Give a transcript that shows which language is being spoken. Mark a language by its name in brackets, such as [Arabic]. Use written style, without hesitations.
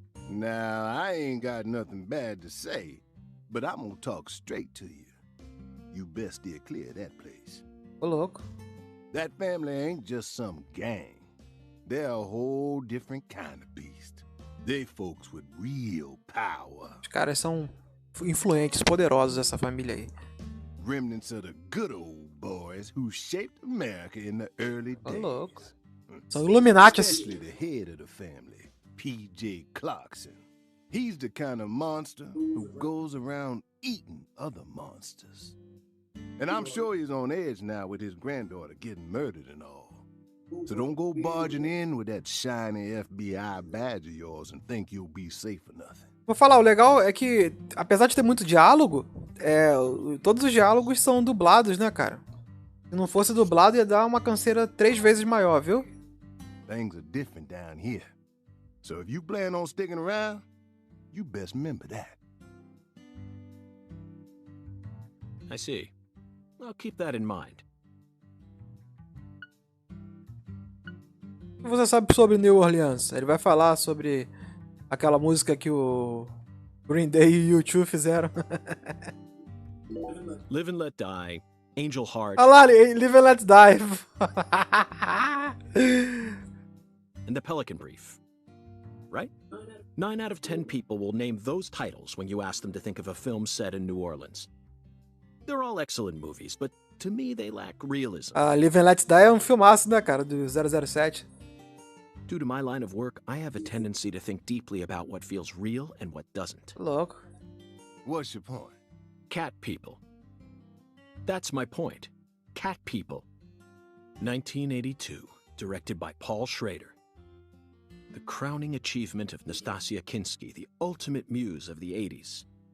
[English] Now, I ain't got nothing bad to say, but I'm gonna talk straight to you. You best steer clear of that place. [Portuguese] Ô, louco. [English] That family ain't just some gang. They're a whole different kind of beast. They folks with real power. [Portuguese] Os caras são influentes, poderosos, essa família aí. [English] Remnants of the good old boys who shaped America in the early [Portuguese] Ô, [English] days. [Portuguese] louco. São Illuminati. [English] Especially the head of the family, P.J. Clarkson. He's the kind of monster who goes around eating other monsters. And I'm sure he's on edge now with his granddaughter getting murdered and all. So don't go barging in with that shiny FBI badge of yours and think you'll be safe for nothing. [Portuguese] Vou falar, o legal é que, apesar de ter muito diálogo, todos os diálogos são dublados, né, cara? Se não fosse dublado, ia dar uma canseira 3 vezes maior, viu? [English] Things are different down here. So if you plan on sticking around, you best remember that. I see. I'll keep that in mind. [Portuguese] O que você sabe sobre New Orleans? Ele vai falar sobre aquela música que o Green Day e o U2 fizeram. [English] Live and Let Die, Angel Heart, [Portuguese] Olha lá, Live and Let Die. [English] and The Pelican Brief. Right? 9 out of 10 people will name those titles when you ask them to think of a film set in New Orleans. They're all excellent movies, but to me they lack realism. [Portuguese] Live and Let Die é um filmaço, né, cara, do 007. [English] Due to my line of work, I have a tendency to think deeply about what feels real and what doesn't. [Portuguese] Louco. [English] What's your point? Cat people. That's my point. Cat people. 1982, directed by Paul Schrader. The crowning achievement of Nastasia Kinski, the ultimate muse of the 80s.